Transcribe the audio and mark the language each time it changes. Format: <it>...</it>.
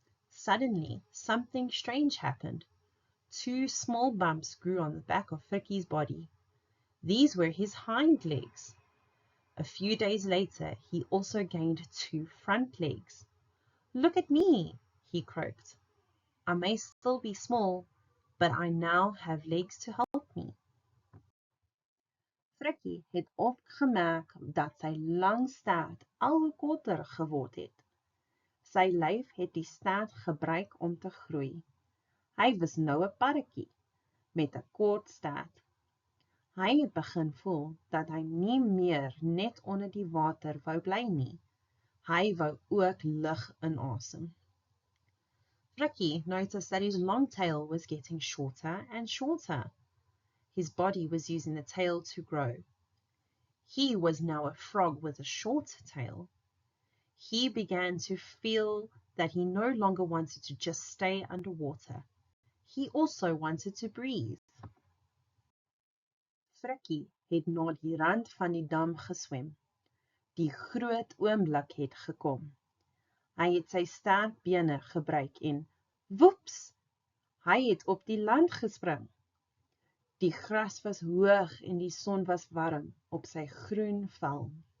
<en>Suddenly, something strange happened. 2 small bumps grew on the back of Frikkie's body. These were his hind legs. A few days later, he also gained 2 front legs. Look at me, he croaked. I may still be small, but I now have legs to help me.</en> <af>Frikkie het opgemerk dat sy lang staart al hoe korter geword het. Sy lyf het die staart gebruik om te groei. Hy was nou 'n paddetjie met 'n kort staart. Hy het begin voel dat hy nie meer net onder die water wou bly nie. Hy wou ook lug inasem.</af> <en>Frikkie noticed that his long tail was getting shorter and shorter. His body was using the tail to grow. He was now a frog with a short tail. He began to feel that he no longer wanted to just stay underwater. He also wanted to breathe.</en> <af>Frikkie het na die rand van die dam geswem. Die groot oomblik het gekom. Hy het sy sterk bene gebruik en, woeps, hy het op die land gespring. Die gras was hoog en die son was warm op sy groen vel.</af>